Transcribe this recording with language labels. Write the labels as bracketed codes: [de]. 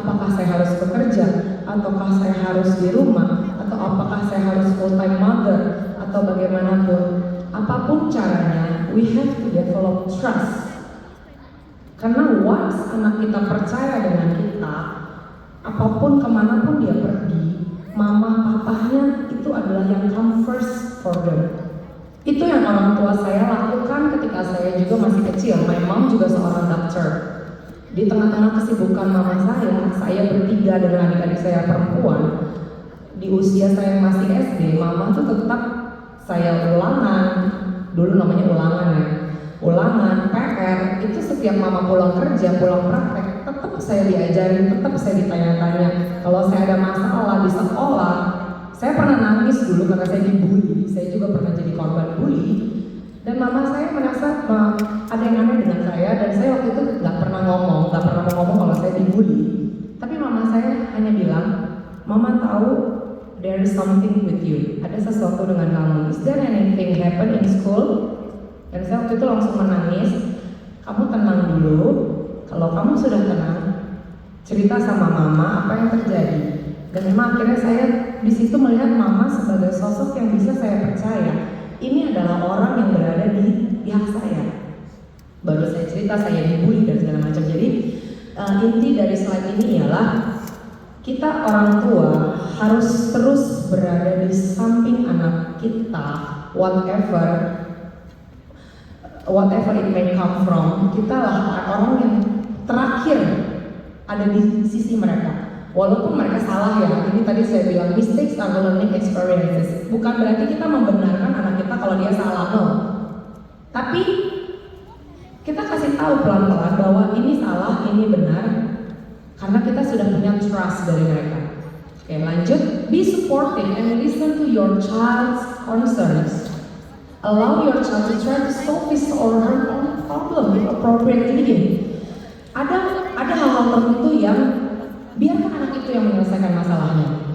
[id] Apakah saya harus bekerja, ataukah saya harus di rumah, atau apakah saya harus full time mother, atau bagaimanapun. Apapun caranya, [en] we have to develop trust. [id] Karena once anak kita percaya dengan kita, apapun kemanapun dia pergi, mama papahnya itu adalah yang [en] come first for them. [id] Itu yang orang tua saya lakukan ketika saya juga masih kecil. [en] My mom [id] juga seorang dokter. Di tengah-tengah kesibukan mama saya bertiga dengan adik-adik saya perempuan. Di usia saya masih SD, mama tuh tetap saya ulangan, dulu namanya ulangan ya. Ulangan, PR, itu setiap mama pulang kerja, pulang praktek, tetap saya diajarin, tetap saya ditanya-tanya. Kalau saya ada masalah di sekolah, saya pernah nangis dulu karena saya dibully. Saya juga pernah jadi korban bully. Dan mama saya merasa ada yang aneh dengan saya, dan saya waktu itu nggak pernah mau ngomong kalau saya dibully. Tapi mama saya hanya bilang, mama tahu [en] there is something with you. [id] Ada sesuatu dengan kamu. [en] Is there anything happen in school? [id] Dan saya waktu itu langsung menangis. Kamu tenang dulu. Kalau kamu sudah tenang, cerita sama mama apa yang terjadi. Dan memang akhirnya saya di situ melihat mama sebagai sosok yang bisa saya percaya. Ini adalah orang yang berada di pihak saya. Baru saya cerita saya dibully dan segala macam. Jadi inti dari slide ini ialah kita orang tua harus terus berada di samping anak kita, [en] whatever it may come from. [id] Kita lah orang yang terakhir ada di sisi mereka. Walaupun mereka salah ya, ini tadi saya bilang [en] mistakes are learning experiences. [id] Bukan berarti kita membenarkan anak kita kalau dia salah, no. Tapi kita kasih tahu pelan-pelan bahwa ini salah, ini benar, karena kita sudah punya trust dari mereka. Oke, lanjut. [en] Be supportive and listen to your child's concerns. Allow your child to try to solve his or her own problem if appropriate. [id] Jadi gini, ada hal-hal tertentu yang biarkan anak itu yang menyelesaikan masalahnya.